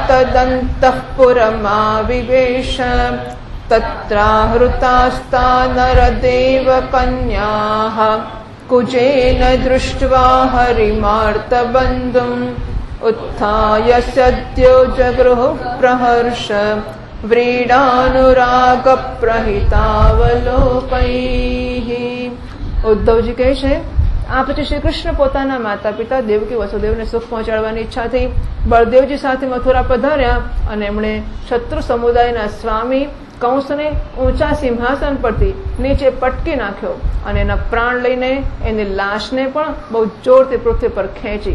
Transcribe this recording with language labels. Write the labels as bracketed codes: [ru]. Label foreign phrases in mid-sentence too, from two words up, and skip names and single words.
[sa] तदन्तःपुरमाविवेश तत्राहृतास्ता नरदेवकन्याः कुजेन दृष्ट्वा हरिमार्तबन्धुम् उत्थाय सद्यो जगृहुः प्रहर्ष व्रीडानुरागप्रहितावलोकैः। [gu] ઉદ્ધવજી કહે છે આ પછી શ્રી કૃષ્ણ પોતાના માતા પિતા દેવકી વસુદેવને સુખ પહોંચાડવાની ઈચ્છાથી બળદેવજી સાથે મથુરા પધાર્યા અને એમણે શત્રુ સમુદાયના સ્વામી કંસને ઊંચા સિંહાસન પરથી નીચે પટકી નાખ્યો અને એના પ્રાણ લઈને એની લાશને પણ બહુ જોરથી પૃથ્વી પર ખેંચી.